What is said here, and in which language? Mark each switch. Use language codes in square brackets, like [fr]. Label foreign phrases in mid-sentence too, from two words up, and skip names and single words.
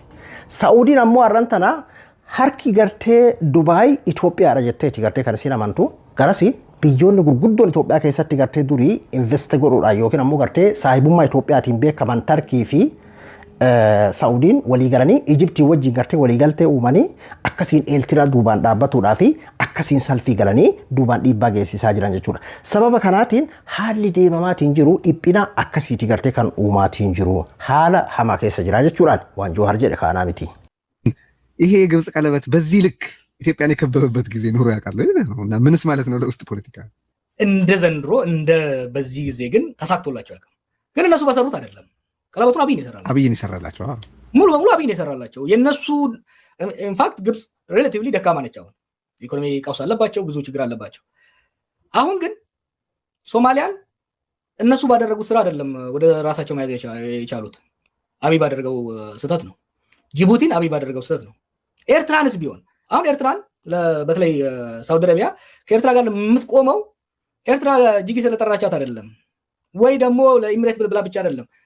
[om] Saa'udiin ammoo har'an tana harki gartee Dubaayii Itoophiyaadha jetteeti gartee kan isin amantu garasi biyyoonni gurguddoon Itoophiyaa keessatti gartee durii investe godhuudhaan yookiin ammoo gartee saahibummaa Itoophiyaatiin beekaman Tarkii fi Saa'udiin walii galanii Ijiptii wajjin gartee walii galtee uumanii akkasiin Eertiraa duubaan dhaabbatuudhaa fi akkasiin salfii galanii duubaan dhiibbaa geessisaa jiran jechuudha. Sababa kanaatiin haalli deemamaatiin jiru dhiphina akkasiiti gartee kan uumaatiin jiru haala hamaa keessa jira jechuudhaan waan Jawahar jedhe kaanaa miti. [am] ይሄ የግብጽ ቀለበት በዚህ ልክ ኢትዮጵያን የከበበበት ጊዜ ኖሮ ያውቃል እና ምንስ ማለት ነው ለውስጥ ፖለቲካ እንደ ዘንድሮ እንደ በዚህ ጊዜ ግን ተሳክቶላቸው ያውቃል። ግን እነሱ በሰሩት አይደለም። ቀለበቱን አብይን ይሰራላቸው ሙሉ በሙሉ አብይን ይሰራላቸው። የነሱ ኢንፋክት ግብጽ ሪሌቲቭሊ ደካማ ነች። አሁን ኢኮኖሚ ቀውስ አለባቸው፣ ብዙ ችግር አለባቸው። አሁን ግን ሶማሊያን እነሱ ባደረጉት ስራ አይደለም ወደ ራሳቸው መያዝ የቻሉት። አብይ ባደረገው ስህተት ነው። ጅቡቲን አብይ ባደረገው ስህተት ነው። ኤርትራንስ ቢሆን አሁን ኤርትራን በተለይ ሳውዲ አረቢያ ከኤርትራ ጋር የምትቆመው ኤርትራ ጅጊ ስለጠራቻት አይደለም ወይ ደግሞ ለኢሚሬት ብላ ብቻ አይደለም።